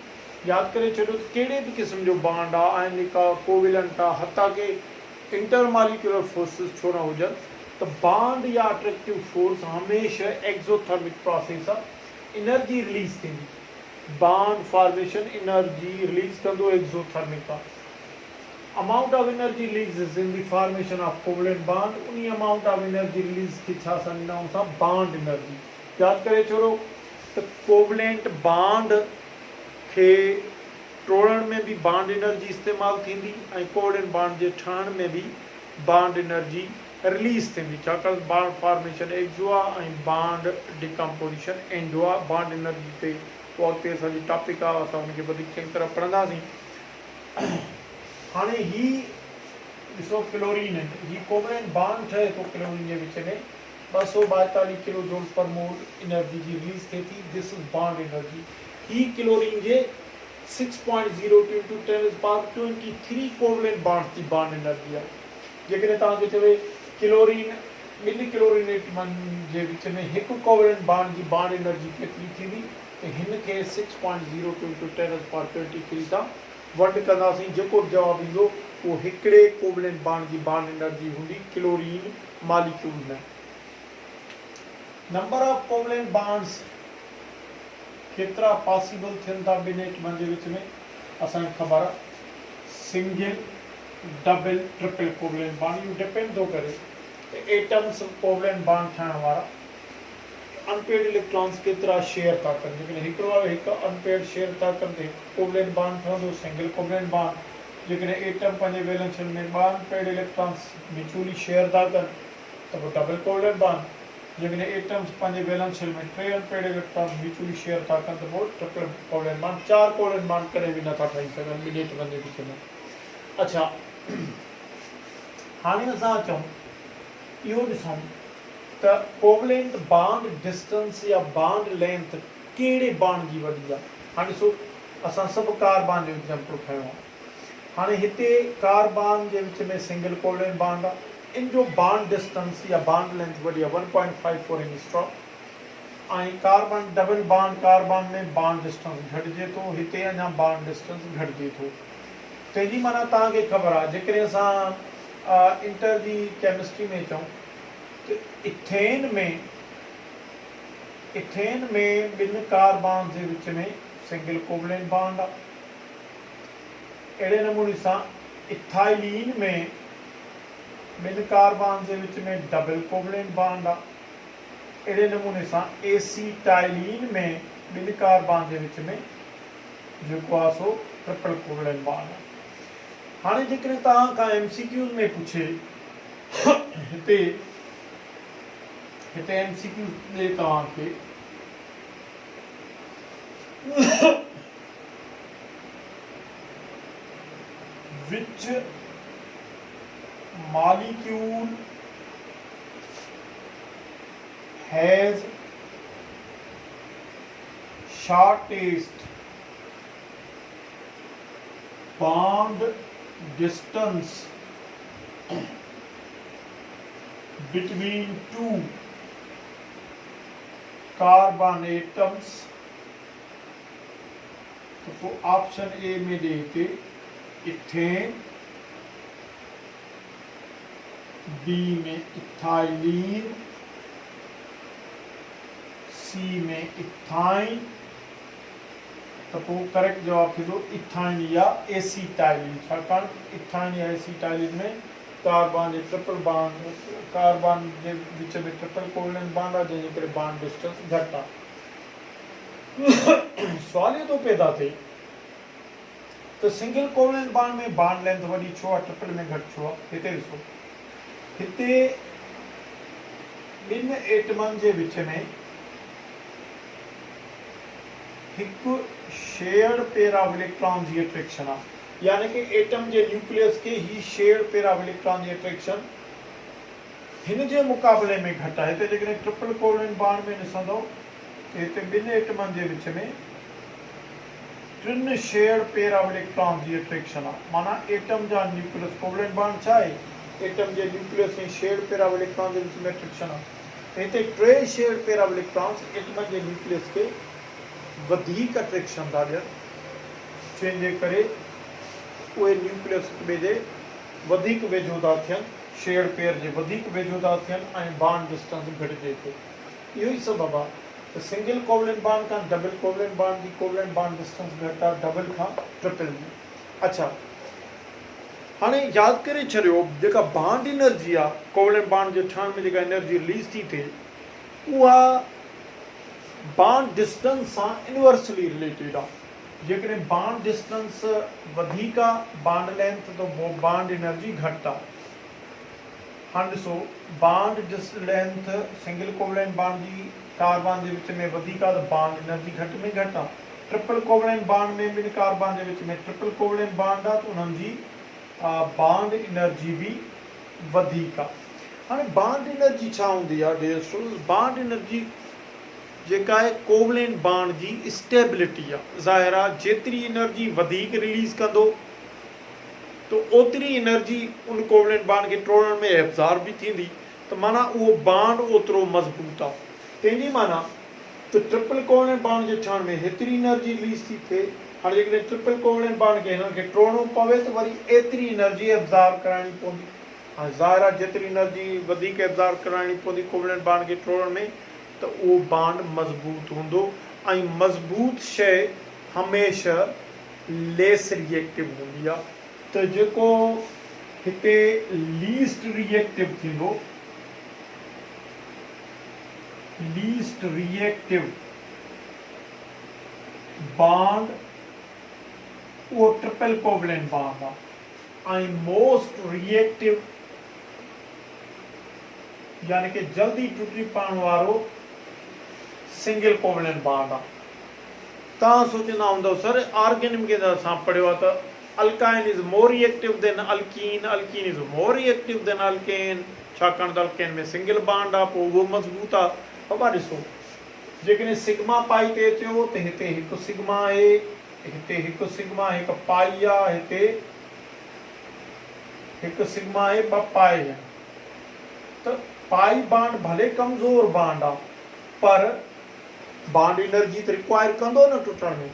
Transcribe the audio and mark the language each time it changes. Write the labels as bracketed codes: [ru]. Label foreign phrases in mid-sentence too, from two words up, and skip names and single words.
[sd] यादि करे छॾियो त कहिड़े बि क़िस्म जो बॉन्ड आहे ऐं जेका कोवेलेंट आहे, हथा के [en] intermolecular forces [sd] छो न हुजनि, त बॉन्ड या [en] attractive force [sd] हमेशह [en] exothermic process [sd] आहे। [en] energy release [sd] थींदी, [en] bond formation energy release [sd] कंदो, एक्सोथर्मिक आहे। [en] amount of energy released in the formation of covalent bond, उन्ही amount of energy release [sd] की छा सम्झंदा आहियूं [en] bond energy. [sd] यादि करे छोड़ो त [en] covalent bond [sd] खे तोड़ण में भी [en] bond energy [sd] इस्तेमालु थींदी ऐं [en] covalent bond [sd] जे ठहण में भी [en] bond energy release [sd] थींदी। छाकाणि [en] bond formation exo [sd] आहे ऐं [en] bond decomposition endo [sd] आहे। [en] bond energy [sd] ते उहा अॻिते असांजी टॉपिक आहे, असां हुनखे वधीक चङी तरह पढ़ंदासीं। हाणे ही ॾिसो क्लोरीन आहिनि, ही [en] covalent bond [sd] ठहे थो क्लोरीन जे विच में, 242 [en] kilo joule per mole energy [sd] जी रिलीज़ थिए थी। [en] this is bond energy. [sd] ही क्लोरीन जे 6.02 × 10⁻23 [en] covalent bond [sd] जी [en] bond energy [sd] आहे। जेकॾहिं तव्हांखे चवे क्लोरीन ॿिनि क्लोरीन एटमनि जे विच में हिकु [en] covalent bond [sd] जी [en] bond energy [sd] केतिरी थींदी, त हिन खे 6.02 × 10⁻23 सां वंड कंदासीं। जेको जवाबु ईंदो उहो हिकिड़े [en] covalent bond [sd] जी [en] bond energy [sd] हूंदी [en] chlorine molecule [sd] में। [en] number of covalent bonds [sd] केतिरा पॉसिबल थियनि था ॿिनि एटमनि जे विच में, असांखे ख़बर आहे। [en] single, double, triple covalent bond, [sd] इहो डिपेंड थो करे त [en] atoms covalent bond [sd] ठाहिण वारा [en] unpaired electrons [sd] केतिरा शेयर था कनि। जेकॾहिं हिकु अनपेड शेयर था कनि त हिकु [en] covalent bond [sd] ठहंदो, [en] single covalent bond. [sd] जेकॾहिं एटम पंहिंजे [en] valence shell [sd] में 2 [en] unpaired electrons mutually share [sd] था कनि त पोइ [en] double covalent bond. [sd] जेकॾहिं एटम्स पंहिंजे [en] valence shell [sd] में 3 [en] unpaired electrons mutually share [sd] था कनि त पोइ [en] triple covalent bond. [sd] 4 [en] covalent bond [sd] कॾहिं बि नथा ठही सघनि ॿिनि एटमनि जे विच में। अच्छा, हाणे असां अचूं इहो ॾिसूं त [en] covalent bond distance [sd] या [en] bond length [sd] कहिड़े बॉन्ड जी वॾी आहे। हाणे ॾिसो, असां सभु कार्बन जो एग्जाम्पल खयो आहे। हाणे हिते कार्बन जे विच में [en] single covalent bond [sd] आहे, इन जो [en] bond distance [sd] या [en] bond length [sd] वॾी आहे 1.54 एंगस्ट्रॉम। ऐं [en] carbon double bond carbon [sd] में [en] bond distance [sd] घटिजे थो, हिते अञा [en] bond distance [sd] घटिजे थो। तंहिंजी माना तव्हांखे ख़बर आहे जेकॾहिं असां इंटर जी केमिस्ट्री में चऊं तो इथेन में ॿिनि कार्बन जे विच में [en] single covalent bond [sd] आहे। अहिड़े नमूने सां इथाइलीन में ॿिनि कार्बन जे विच में [en] double covalent bond [sd] आहे। अहिड़े नमूने सां एसीटाइलीन में ॿिनि कार्बन जे विच में जेको आहे सो [en] triple covalent bond [sd] आहे। हाणे जेकॾहिं तव्हां खां MCQs में पुछे हिते MCQs ॾे तव्हांखे [en] which molecule has shortest bond distance between two carbon atoms। [sd] तो [en] option A [sd] में देते इथेन, बी में इथाइलीन, सी में इथाइन। तो करेक्ट जवाब थींदो इथाइन या एसीटाइलिन। छाकाणि इथाइन या एसीटाइलिन में कार्बन जे [en] triple bond [sd] कार्बन जे विच में [en] triple covalent bond [sd] आहे, जंहिंजे करे [en] bond distance [sd] घटि आहे। सवाल ये तो पैदा थिए तो [en] single covalent bond [sd] में [en] bond length [sd] वॾी छो आहे, ट्रिपल में घटि छो आहे? हिते ॾिसो, हिते ॿिनि एटमनि जे विच में हिकु [en] shared pair of electron [sd] जी अट्रैक्शन आहे। यानी कि एटम जे न्यूक्लियस के ही [en] shared pair of electron [sd] जी अट्रैक्शन हिन जे मुक़ाबले में घटि आहे। हिते जेकॾहिं [en] triple covalent bond [sd] में ॾिसंदो त हिते ॿिनि एटमनि जे विच में टिनि [en] shared pair of electron [sd] जी अट्रैक्शन आहे। माना एटम जा न्यूक्लियस [en] covalent bond [sd] छा आहे, एटम जे न्यूक्लियस ऐं [en] shared pair of electron [sd] जे विच में अट्रैक्शन आहे। हिते टे [en] shared pair of electrons [sd] एटम जे न्यूक्लियस के वधीक अट्रैक्शन था ॾियनि, जंहिंजे करे उहे न्यूक्लियस हिक ॿिए जे वधीक वेझो था थियनि, [en] shared pair [sd] जे वधीक वेझो था थियनि ऐं बॉन्ड डिस्टेंस घटिजे थो। इहो ई सबबु आहे त [en] single covalent bond [sd] खां [en] double covalent bond [sd] जी [en] covalent bond distance [sd] घटि आहे, डबल खां ट्रिपल में। अच्छा, हाणे यादि करे छॾियो जेका [en] bond energy [sd] आहे, [en] covalent bond [sd] जे ठहण में जेका [en] energy release [sd] थी थिए उहा [en] bond distance [sd] सां [en] inversely related [sd] आहे। जेकॾहिं [en] bond distance [sd] वधीक आहे [en] bond length [sd] त [en] bond energy [sd] घटि आहे। हाणे ॾिसो, [en] bond length single covalent bond [sd] जी कार्बन जे विच में वधीक आहे त [en] bond energy [sd] घटि में घटि आहे। [en] triple covalent bond [sd] में ॿिनि कार्बन जे विच में [en] triple covalent bond [sd] आहे त उन्हनि जी [en] bond energy [sd] भी वधीक आहे। हाणे [en] bond energy [sd] छा हूंदी आहे [en] dear students? bond energy [sd] जेका आहे [en] covalent bond [sd] जी स्टेबिलिटी आहे। ज़ाहिर आहे जेतिरी एनर्जी वधीक रिलीज़ कंदो तो ओतिरी एनर्जी उन [en] covalent bond [sd] खे टोड़ण में एब्ज़ॉर्ब भी थींदी, तो माना उहो बॉन्ड ओतिरो मज़बूत आहे। तंहिंजी माना तो [en] triple covalent bond [sd] जे ठहण में हेतिरी [en] energy release [sd] थी थिए। हाणे जेकॾहिं [en] triple covalent bond [sd] खे हिननि खे टोड़णो पवे त वरी एतिरी एनर्जी एब्ज़ॉर्ब कराइणी पवंदी। हाणे ज़ाहिर आहे जेतिरी एनर्जी वधीक एब्ज़ॉर्ब कराइणी पवंदी [en] covalent bond [sd] खे टोड़ण में त उहो बॉन्ड मज़बूत हूंदो ऐं मज़बूत शइ हमेशह [en] less reactive [sd] हूंदी आहे। त जेको हिते [en] least reactive [sd] थींदो, [en] least reactive bond [sd] उहो [en] triple covalent bond [sd] आहे ऐं [en] most reactive [sd] यानी कि जल्दी टूटी पवण वारो [en] single covalent bond [sd] आहे। तव्हां सोचंदा हूंदव सर ऑर्गेनिक के असां पढ़ियो आहे त [en] alkyne is more reactive than alkene, alkene is more reactive than alkane, [sd] छाकाणि त अल्केन में [en] single bond [sd] आहे, पोइ उहो मज़बूत आहे। बाबा ॾिसो, जेकॾहिं [en] sigma pi [sd] ते अचो त हिते हिकु सिग्मा आहे, हिते हिकु सिग्मा हिकु पाई आहे, हिते हिकु सिग्मा आहे, ॿ पाई आहिनि। त [en] pi bond [sd] भले कमज़ोर बॉन्ड आहे पर [en] bond energy [sd] त रिक्वायर कंदो न टुटण में।